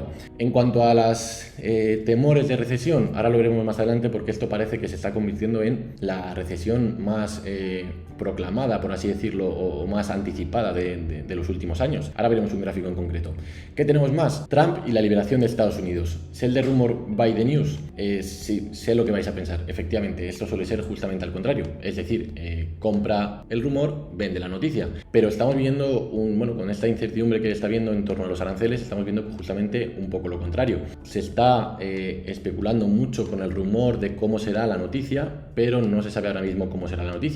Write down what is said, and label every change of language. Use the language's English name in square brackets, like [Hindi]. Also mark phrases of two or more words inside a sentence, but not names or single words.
[Spanish] En cuanto a las temores de recesión, ahora lo veremos más adelante, porque esto parece que se está convirtiendo en la recesión más proclamada, por así decirlo, o más anticipada de los últimos años. Ahora veremos un gráfico en concreto. ¿Qué tenemos más? Trump y la liberación de Estados Unidos. [English] ¿Sell the rumor, buy the news? [Spanish] Sí, sé lo que vais a pensar. Efectivamente, esto suele ser justamente al contrario. Es decir, compra el rumor, vende la noticia. Pero estamos viendo, con esta incertidumbre que está viendo en torno a los aranceles, estamos viendo justamente un poco lo contrario. Se está especulando mucho con el rumor de cómo será la noticia, pero no se sabe ahora mismo cómo será la noticia.